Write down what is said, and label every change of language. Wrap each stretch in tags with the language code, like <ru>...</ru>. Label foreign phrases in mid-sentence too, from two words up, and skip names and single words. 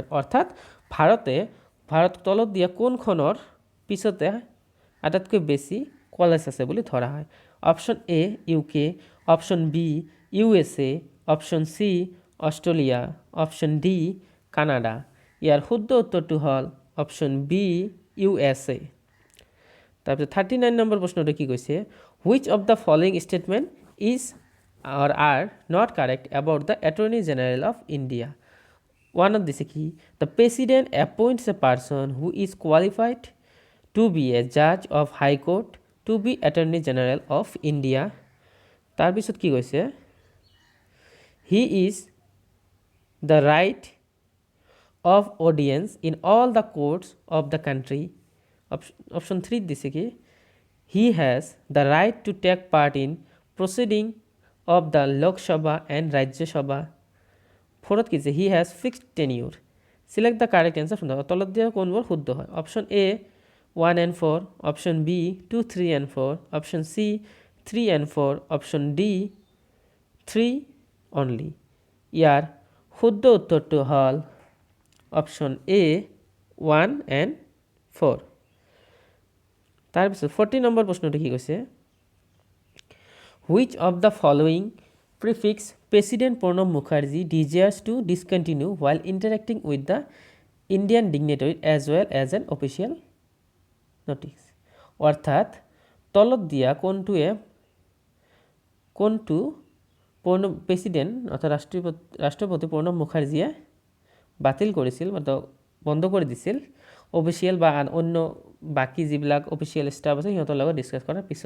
<as>অৰ্থাৎ ভাৰত তলত দিয়া কোনখনৰ পিছতে আটাইতকৈ বেছি কলেজ আছে বুলি ধৰা হয়।</as> <en>option A UK, option B USA, option C Australia, option D Canada.</en> <as>ইয়াৰ শুদ্ধ উত্তৰটো হ'ল</as> <en>option B USA.</en> <as>তাৰপিছত 39 নম্বৰ প্ৰশ্নটো কি কৈছে,</as> <en>which of the following statement is or are not correct about the Attorney General of India. One of this কি, the president appoints a person who is qualified to be a judge of high court to be Attorney General of India.</en> <as>তাৰপিছত কি কৈছে,</as> <en>he is the right of audience in all the courts of the country.</en> <as>Option 3 দিছে কি,</as> <en>he has the right to take part in proceeding of the Lok Sabha and Rajya Sabha. Fourth কি he has fixed tenure. Select the correct answer from the</en> <as>তলত দিয়া কোনবোৰ শুদ্ধ হয়।</as> <en>option A 1 and 4, option B 2, 3 and 4, option C 3 and 4, option D 3 only.</en> <as>ইয়াৰ শুদ্ধ উত্তৰটো হ'ল</as> <en>option A 1 and 4.</en> <as>তাৰপিছত 40 নম্বৰ প্ৰশ্নটো কি কৈছে,</as> <en>which of the following prefix President Pranab Mukherjee desires to discontinue while interacting with the Indian dignitary as well as an official notice.</en> <as>অৰ্থাৎ তলত দিয়া কোনটো প্ৰেছিডেণ্ট অৰ্থাৎ ৰাষ্ট্ৰপতি প্ৰণৱ মুখাৰ্জীয়ে বাতিল কৰিছিল বা বন্ধ কৰি দিছিল অফিচিয়েল বা অন্য বাকী যিবিলাক</as> <en>official staff</en> <as>আছে সিহঁতৰ লগত ডিছকাছ কৰাৰ পিছত।</as>